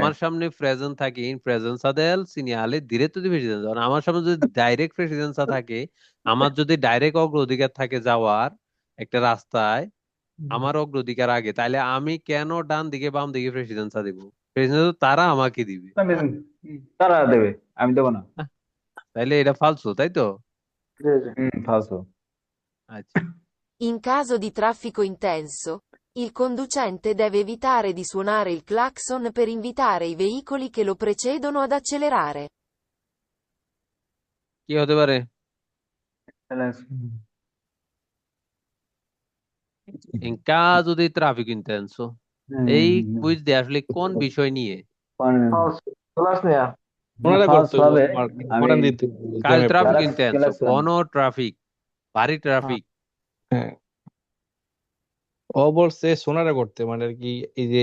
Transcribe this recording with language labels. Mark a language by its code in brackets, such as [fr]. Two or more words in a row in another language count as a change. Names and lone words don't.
[bn] আমার সামনে প্রেজেন্ট থাকে [it] in presenza del segnale diretto di precedenza, [bn] আমার সামনে যদি ডাইরেক্ট প্রেসিডেন্সা থাকে, আমার যদি ডাইরেক্ট অগ্রাধিকার থাকে যাওয়ার একটা রাস্তায়, আমার অগ্রাধিকার আগে, তাহলে আমি কেন ডান দিকে বাম দিকে প্রেসিডেন্সা দিব? প্রেসিডেন্সা তারা আমাকে দিবে। তারা দেবে, আমি দেবো না। আহ, তাইলে এটা ফালসু, তাই তো? ফালতু। আচ্ছা, [it] In caso di traffico intenso, il conducente deve evitare di suonare il clacson per invitare i veicoli che lo precedono ad accelerare. [bn] কি হতে পারে? [it] in caso di traffico intenso, [bn] এই কুইজ দিয়ে আসলে কোন বিষয় নিয়ে? ওনারা ফালতু করতে হইব, হবে। তোমার আমি ফরেন দিতে হইব, কাল জ্যামে ট্রাফিক পড়ে। ইন্টেন্সো, কোন ট্রাফিক? ভারী ট্রাফিক। হ্যাঁ, ও বলছে সোনারে করতে, মানে আর কি এই যে